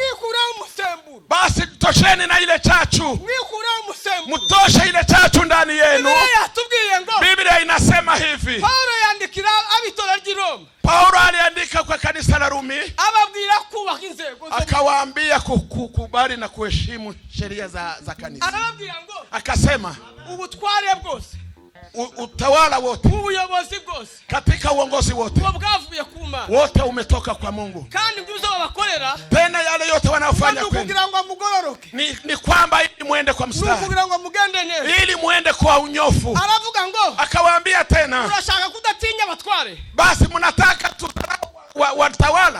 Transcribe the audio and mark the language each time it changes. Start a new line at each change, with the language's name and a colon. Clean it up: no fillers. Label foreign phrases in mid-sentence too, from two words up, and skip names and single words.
Swahili: Basi tosheni na ile chachu, mtoshe ile chachu ndani yenu. Biblia inasema hivi. Paulo aliandika kwa kanisa la Rumi, akawaambia kukubali na kuheshimu sheria za kanisa.
Rundi: Akasema ubutware bwose,
Swahili: utawala wote,
Rundi: ubuyobozi bwose,
Swahili: katika uongozi wote, wote umetoka kwa Mungu. Tena yale yote wanayofanya ni kwamba ili muende kwa mstari, ili muende kwa unyofu. Akawaambia tena, basi mnataka tudharau watawala?